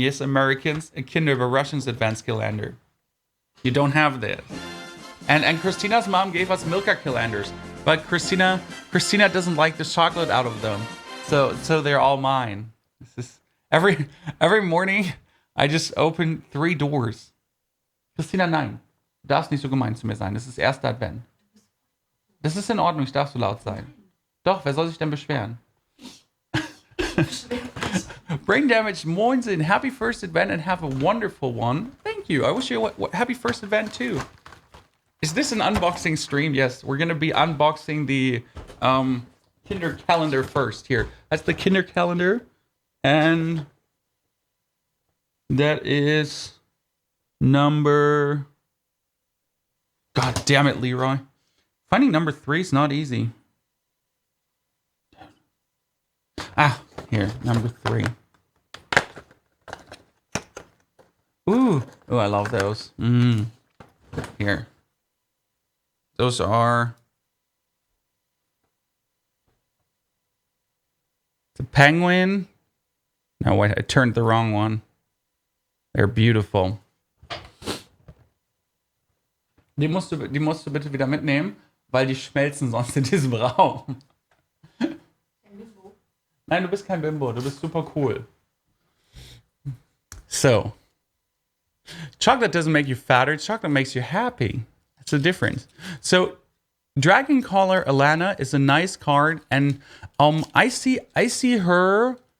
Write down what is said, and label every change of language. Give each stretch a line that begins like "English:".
English: Yes, Americans, a Kinderüberraschung's advanced calendar. You don't have this. And Christina's mom gave us Milka calendars, but Christina doesn't like the chocolate out of them, so they're all mine. This is every morning I just open 3 doors.
German: Christina, nein. Du darfst nicht so gemein zu mir sein. Das ist erster Advent. Das ist in Ordnung, ich darf so laut sein. Doch, wer soll sich denn beschweren?
English: Brain Damage, Moinsin, happy first Advent and have a wonderful one. Thank you. I wish you a happy first Advent too. Is this an unboxing stream? Yes, we're going to be unboxing the Kinder calendar first. Here, that's the Kinder calendar. And that is number... God damn it, Leroy. Finding number 3 is not easy. Ah, here, number 3. Ooh, I love those. Here. Those are the penguin. No, wait, I turned the wrong one. They're beautiful.
German: Die musst du bitte wieder mitnehmen, weil die schmelzen sonst in diesem Raum. Nein, du bist kein Bimbo, du bist super cool.
English: So, chocolate doesn't make you fatter, chocolate makes you happy. That's the difference. So, Dragon Caller Alana is a nice card, and I see her.